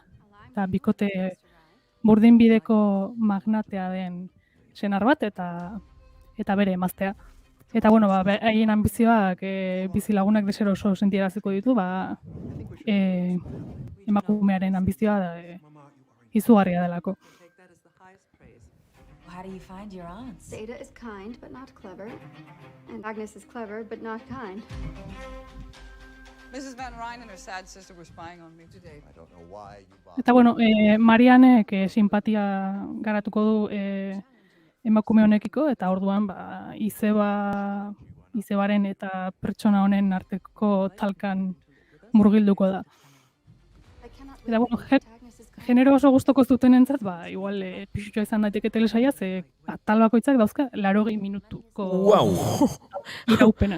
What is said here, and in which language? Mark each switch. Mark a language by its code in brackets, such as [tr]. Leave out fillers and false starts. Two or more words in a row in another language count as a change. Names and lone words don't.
[eu] Eta bikote burdinbideko magnatea den senar bat eta bere emaztea. Eta, haien ambizioak bizilagunak desero oso sentieraziko ditu, emakumearen ambizioa izugarria delako. [en] How do you find your aunts? Ada is kind but not clever, and Agnes is clever but not kind. Mrs. Van Ryn and her sad sister were spying on me today. I don't know why you bother. [eu] Eta, Marianek simpatia garatuko du emakume honekiko, eta orduan izebaren eta pertsona honen arteko talkan murgilduko da. Eta, genero oso gustoko zuten entzat, igual pixutxoa izan daiteke telesaia, ze atal bakoitzak dauzka 80 minutuko iraupena.